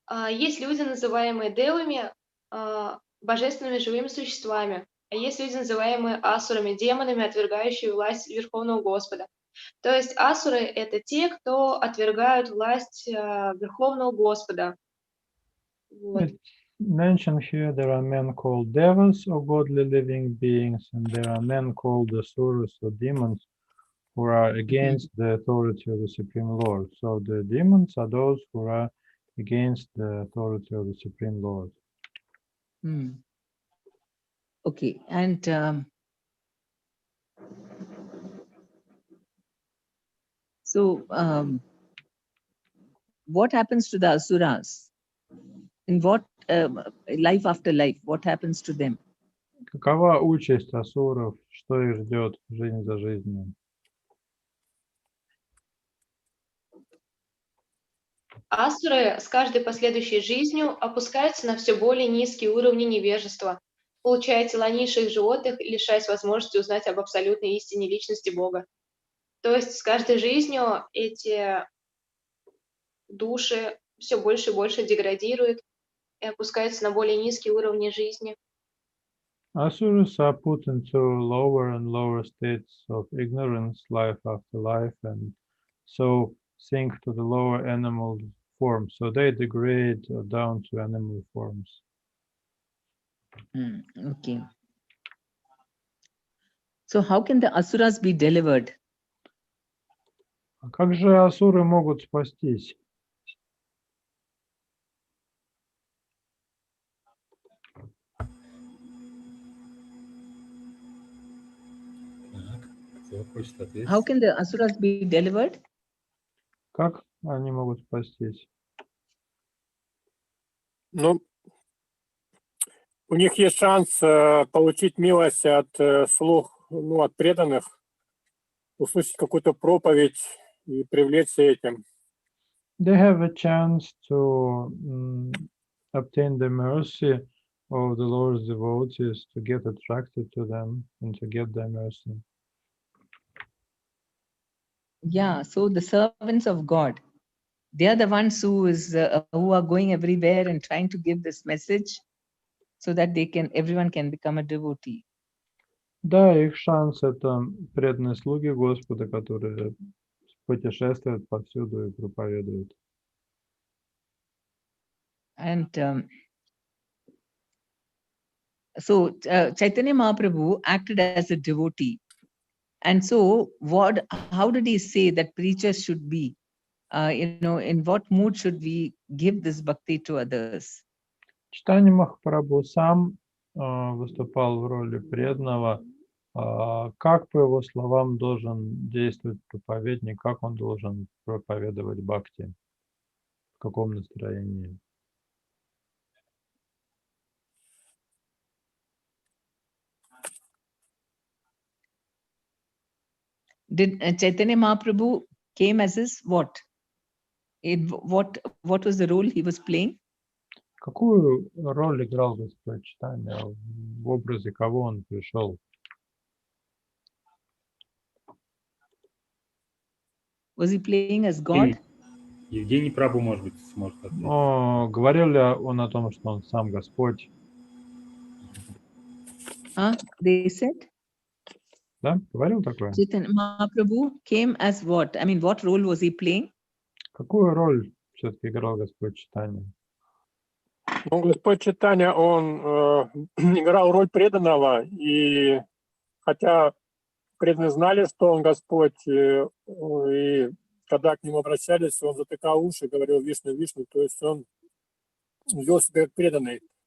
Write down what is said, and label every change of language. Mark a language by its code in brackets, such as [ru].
[ru] Есть люди, называемые девами, божественными живыми существами, а есть люди, называемые асурами, демонами, отвергающие власть Верховного Господа. То есть асуры — это те, кто отвергают власть Верховного Господа. Вот. [en] Mentioned here there are men called devas or godly living beings, and there are men called asuras or demons who are against the authority of the Supreme Lord. So the demons are those who are against the authority of the Supreme Lord. Okay, and so what happens to the asuras? In what life after life, what happens to them? [ru] Какова участь асуров? Что их ждет жизнь за жизнью? Асуры с каждой последующей жизнью опускаются на все более низкие уровни невежества, получая тела низших животных и лишаясь возможности узнать об абсолютной истине личности Бога. То есть с каждой жизнью эти души все больше и больше деградируют и опускаются на более низкие уровни жизни. [en] Asuras are put into lower and lower states of ignorance, life after life, and so sink to the lower animal forms. So they degrade down to animal forms. Okay. So how can the asuras be delivered? [ru] А как же асуры могут спастись? [en] How can the asuras be delivered? [ru] Как они могут спастись? Ну, у них есть шанс получить милость от слуг, от преданных, услышать какую-то проповедь и привлечься этим. [en] They have a chance to obtain the mercy of the Lord's devotees, to get attracted to them and to get their mercy. Yeah, so the servants of God, they are the ones who are going everywhere and trying to give this message so that everyone can become a devotee. [ru] Да, их шанс — это преданные слуги Господа, которые путешествуют повсюду и проповедуют. [en] And so Chaitanya Mahaprabhu acted as a devotee. And so how did he say that preachers should be? In what mood should we give this bhakti to others? [ru] Чайтанья Махапрабху сам выступал в роли преданного. Как, по его словам, должен действовать проповедник, как он должен проповедовать бхакти, в каком настроении? [en] Did Chaitanya Mahaprabhu came as his what? What was the role he was playing? [ru] Какую роль играл Господь Чайтанья? В образе кого он пришел? [en] Was he playing as God? [ru] Евгений Прабу, может быть, сможет ответить. Говорил ли он о том, что он сам Господь? [en] They said? [ru] Да, говорил такое? [en] Chaitanya Mahaprabhu came as what? I mean, what role was he playing? [ru] Какую роль все-таки играл Господь Чайтанья? Ну, Господь Чайтанья, он играл роль преданного, и хотя преданные знали, что он Господь, и когда к нему обращались, он затыкал уши, говорил Вишну, Вишну, то есть он вел себя как преданный.